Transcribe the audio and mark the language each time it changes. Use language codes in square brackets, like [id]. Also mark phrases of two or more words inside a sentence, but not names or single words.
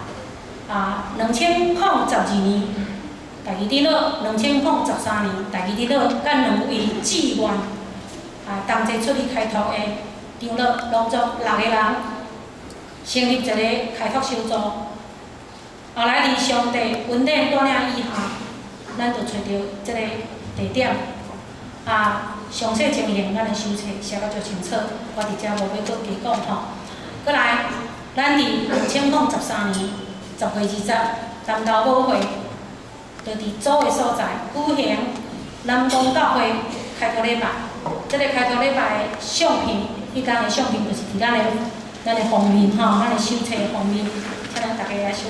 [nan] 2002 年第二日落，2013年第二日落，甲2位志愿同齐出去开拓的长老，拢总6个人，成立一个开拓小组。后来伫上帝恩典带领以下，咱就找到这个地点。详细情形咱的手册写到足清楚，我伫遮无要搁加讲吼。搁来，咱伫2013年10月20日，南投母会就伫组的所在举行南港教会开拓礼拜。这个开拓礼拜的相片，迄天的相片就是伫咱的封面吼，咱的手册的封面，请咱大家来收。